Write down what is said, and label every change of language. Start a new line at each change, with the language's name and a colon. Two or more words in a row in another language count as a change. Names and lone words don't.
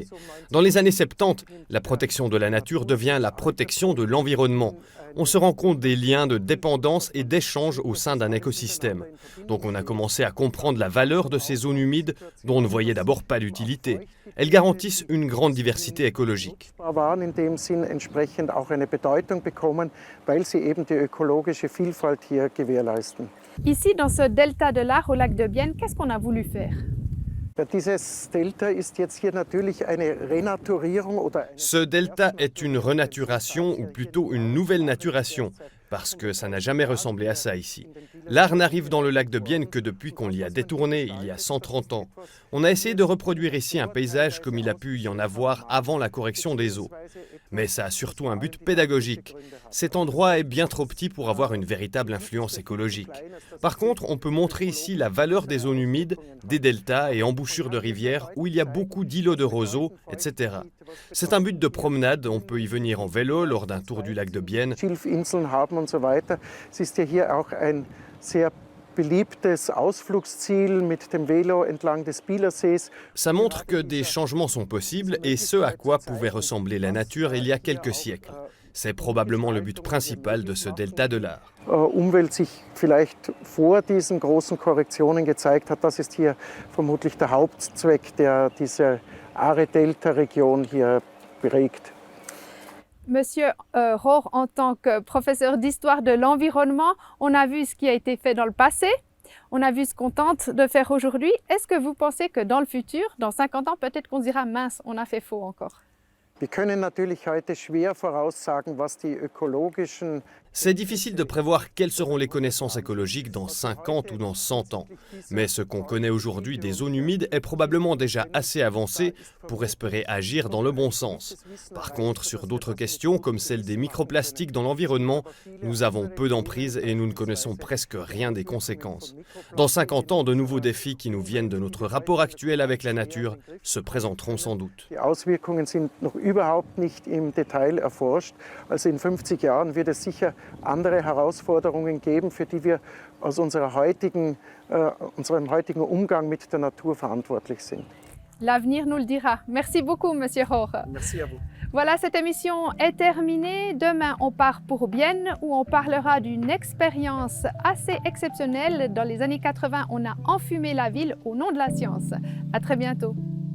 French: Dans les années 70, la protection de la nature devient la protection de l'environnement. On se rend compte des liens de dépendance et d'échange au sein d'un écosystème. Donc on a commencé à comprendre la valeur de ces zones humides dont on ne voyait d'abord pas l'utilité. Elles garantissent une grande diversité écologique.
German: entsprechend auch eine Bedeutung bekommen, weil sie eben die ökologische Vielfalt hier gewährleisten.
French: Ici, dans ce delta de l'Ar au lac de Bienne, qu'est-ce qu'on a voulu faire?
German: Dieses Delta ist jetzt hier natürlich eine Renaturierung oder...
French: Ce delta est une renaturation ou plutôt une nouvelle naturation, parce que ça n'a jamais ressemblé à ça ici. L'Ar n'arrive dans le lac de Bienne que depuis qu'on l'y a détourné il y a 130 ans. On a essayé de reproduire ici un paysage comme il a pu y en avoir avant la correction des eaux. Mais ça a surtout un but pédagogique. Cet endroit est bien trop petit pour avoir une véritable influence écologique. Par contre, on peut montrer ici la valeur des zones humides, des deltas et embouchures de rivières où il y a beaucoup d'îlots de roseaux, etc. C'est un but de promenade, on peut y venir en vélo lors d'un tour du lac de Bienne.
German: Schilfinseln haben und so weiter. Es ist ja hier auch ein sehr beliebtes Ausflugsziel mit dem Velo entlang des Bielersees.
French: Ça montre que des changements sont possibles et ce à quoi pouvait ressembler la nature il y a quelques siècles. C'est probablement le but principal de ce delta de l'Ar.
German: Umwelt sich vielleicht vor diesen großen Korrektionen gezeigt hat, das ist hier vermutlich der Hauptzweck, der diese Aare-Delta-Region hier prägt.
French: Monsieur Rohr, en tant que professeur d'histoire de l'environnement, on a vu ce qui a été fait dans le passé, on a vu ce qu'on tente de faire aujourd'hui. Est-ce que vous pensez que dans le futur, dans 50 ans, peut-être qu'on dira « mince, on a fait faux encore ».
German: Wir können natürlich heute schwer voraussagen, was die ökologischen
French: C'est difficile de prévoir quelles seront les connaissances écologiques dans 50 ou dans 100 ans. Mais ce qu'on connaît aujourd'hui des zones humides est probablement déjà assez avancé pour espérer agir dans le bon sens. Par contre, sur d'autres questions, comme celle des microplastiques dans l'environnement, nous avons peu d'emprise et nous ne connaissons presque rien des conséquences. Dans 50 ans, de nouveaux défis qui nous viennent de notre rapport actuel avec la nature se présenteront sans doute.
German: Die Auswirkungen sind noch überhaupt nicht im Detail erforscht. Also in 50 Jahren wird es sicher andere Herausforderungen geben, für die wir aus unserem heutigen Umgang mit der Natur verantwortlich sind.
French: L'avenir nous le dira. Merci beaucoup, Monsieur Rohr. Merci à vous. Voilà, cette émission est terminée. Demain, on part pour Bienne où on parlera d'une expérience assez exceptionnelle. Dans les années 80, on a enfumé la ville au nom de la science. À très bientôt.